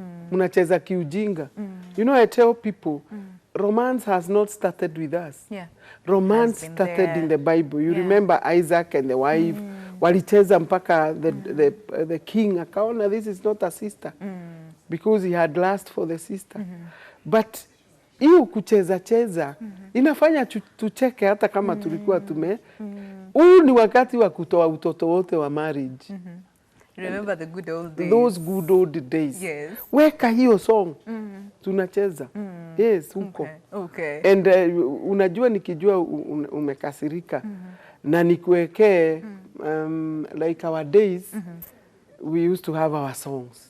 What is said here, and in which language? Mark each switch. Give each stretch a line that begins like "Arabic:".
Swahili: Munacheza kiujinga.
English: You know, I tell people, romance has not started with us. Yeah. Romance started in the Bible. You remember Isaac and the wife.
Swahili: Walicheza mpaka
English: the king
Swahili: akaona
English: this is not a sister. Because he had lust for the sister.
Swahili: But hiyo kucheza cheza inafanya tucheke hata kama tulikuwa huu ni wakati wa kutoa utoto wote wa marriage.
English: Remember the good old days. Those good old days. Yes.
Swahili: Weka hiyo song. Tunacheza. Yes, huko.
English: Okay. And
Swahili: unajua nikijua umekasirika na nikuwekee
English: like our days we used to have our songs.